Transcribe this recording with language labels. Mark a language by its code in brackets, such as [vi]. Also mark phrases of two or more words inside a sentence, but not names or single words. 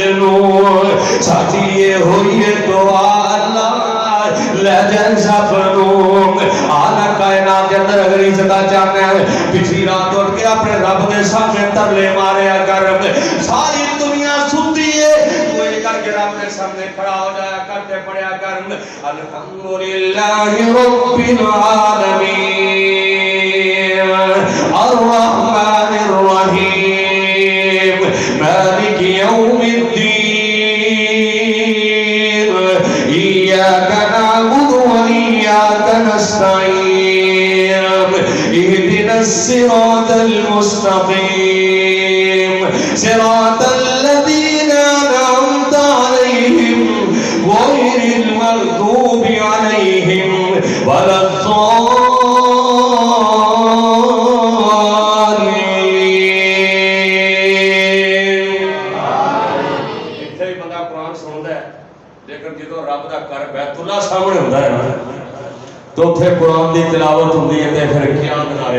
[pa] ਨੂੰ ਸਾਡੀ ਇਹ ਹੋਈ ਦੁਆ ਅੱਲਾ ਲੈ ਜਾਏ ਸਭ ਨੂੰ ਆਲਾ ਕਾਇਨਾਤ ਦੇ ਅੰਦਰ ਅਗਰ ਇੱਜ਼ਤ ਚਾਹਨਾ ਹੈ ਪਿਛਲੀ ਰਾਤ ਉੱਠ ਕੇ ਆਪਣੇ ਰੱਬ ਦੇ ਸਾਹਮਣੇ ਤਰਲੇ ਮਾਰਿਆ ਕਰ ਸਾਰੀ ਦੁਨੀਆ ਸੁੱਤੀ ਹੈ ਤੂੰ ਇਹ ਕਰਕੇ ਰੱਬ ਦੇ ਸਾਹਮਣੇ ਖੜਾ ਹੋ ਜਾਇਆ ਕਰਤੇ ਪੜਿਆ ਕਰ [ar] الحمد لله رب العالمين الرحمن الرحيم مالك يوم الدين إياك نعبد وإياك نستعين اهدنا الصراط المستقيم صراط الذين أنعمت عليهم غير المغضوب عليهم ولا الضالين [pa] ਸਾਹਮਣੇ ਹੁੰਦਾ ਹੈ ਨਾ ਤੇ ਉੱਥੇ ਕੁਰਾਨ ਦੀ ਤਿਲਾਵਤ ਹੁੰਦੀ ਹੈ ਤੇ ਫਿਰ ਕਿਆ ਨਜ਼ਾਰੇ